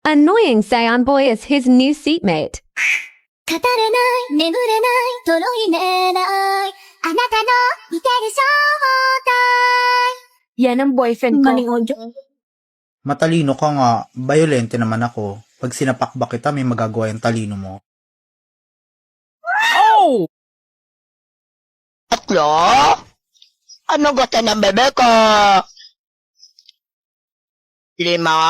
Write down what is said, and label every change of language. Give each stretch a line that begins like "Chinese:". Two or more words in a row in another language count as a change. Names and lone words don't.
English: Annoying Saiyan Boy is his new seatmate.
Japanese: 語れない眠れないとろい寝ないあなたの似てる正体
Filipino: Yan ang boyfriend ko. Galing audio. Matalino ka nga, violente naman ako. Pag sinapak ba kita, may magagawa yung talino mo. Oh! Tatlo? Ano gusto ng bebe ko? 5?